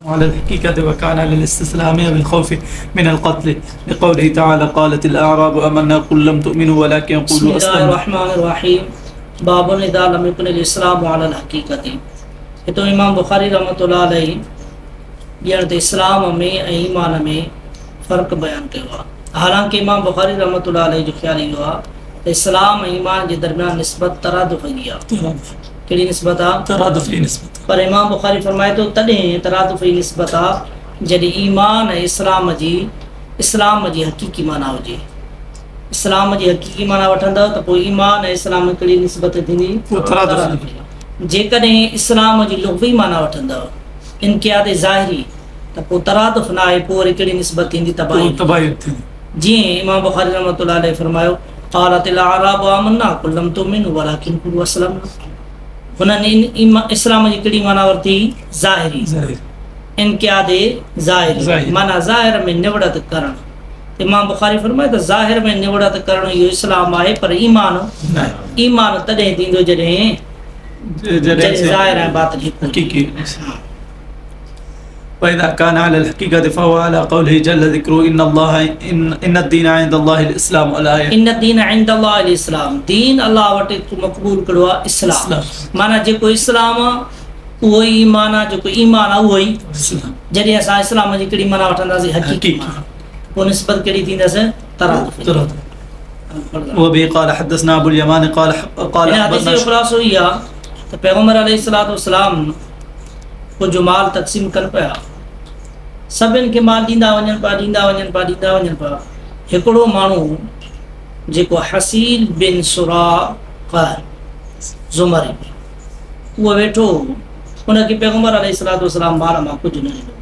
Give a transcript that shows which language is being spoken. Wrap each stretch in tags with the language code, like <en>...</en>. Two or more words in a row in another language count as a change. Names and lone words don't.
<ar>على الحقيقة وكان على الاستسلام بالخوف من القتل لقوله تعالى قالت الأعراب آمنا قل لم تؤمنوا ولكن بسم قولوا الله أسلمنا. الرحمن الرحیم باب اذا لم يكن الاسلام على الحقیقت.</ar> <sd>تو امام بخاری</sd> <ar>رحمۃ اللہ علیہ</ar> <sd>ॼण त इस्लाम में ऐं ईमान में फ़र्क़ु बयानु कयो आहे. हालांकि इमाम बुखारी</sd> <ar>رحمة الله عليه</ar> <sd>जो ख़्यालु इहो आहे त इस्लाम ऐं ईमान जे दरमियान निस्बत तरादुफ़ जी आहे. कहिड़ी निस्बत आहे?</sd> <ar>ترادفي نسبة.</ar> <sd>पर इमाम बुखारी फरमाए थो तॾहिं तरादुफ़ जी निस्बत आहे जॾहिं ईमान ऐं इस्लाम जी हक़ीक़ी माना हुजे. इस्लाम जी हक़ीक़ी माना वठंदव त पोइ ईमान ऐं इस्लाम में कहिड़ी निस्बत थींदी? तरादुफ़. जेकॾहिं इस्लाम जी लुग़वी माना वठंदव इनक़ियाद ज़ाहिरी त पोइ तरादुफ़ न आहे, पोइ वरी कहिड़ी निस्बत थींदी? तबाही. تباين थींदी. जीअं इमाम बुखारी</sd> <ar>رحمة الله عليه</ar> <sd>फरमायो</sd> <ar>قالت الأعراب آمنا قل لم تؤمنوا ولكن قولوا أسلمنا.</ar> <sd>हुननि इस्लाम जी कहिड़ी माना वरिती? ज़ाहिरी.</sd> <ar>ظاهر.</ar> <sd>इनक़ियाद ज़ाहिरी माना ज़ाहिर में निवड़त करणु. इमाम बुखारी फरमाए त ज़ाहिर में निवड़त करणु इहो इस्लाम आहे, पर ईमान तॾहिं थींदो जॾहिं ज़ाहिर ऐं बातिन हिकु.</sd> <ar>حقيقي. وإذا كان على الحقيقة فهو على قوله جل ذكره إن الدين عند الله الإسلام. الآية إن الدين عند الله الإسلام.</ar> <sd>दीन अल्लाह वटि मक़बूल कयो आहे इस्लाम. माना जेको इस्लाम आहे उहो ई ईमान आहे, जेको ईमान आहे उहो ई</sd> <ar>الإسلام.</ar> <sd>जॾहिं असां इस्लाम जी कहिड़ी माना वठंदासीं? हक़ीक़ी माना. पोइ निस्बत कहिड़ी थींदसि? तरादुफ़.</sd> <ar>ترادف. وبه قال حدثنا أبو اليمان قال</ar> <sd>इन हदीस जो ख़ुलासो इहो आहे त पैगम्बर</sd> <ar>عليه الصلاة والسلام</ar> <sd>कुझु माल तक़सीम कनि पिया. सभिनि खे माल ॾींदा वञनि पिया. हिकिड़ो माण्हू जेको हसील बिन सुराक़ ज़ुमरी उहो वेठो, उनखे पैगम्बर</sd> <ar>عليه الصلاة والسلام</ar> <sd>माल मां कुझु न ॾिनो.</sd>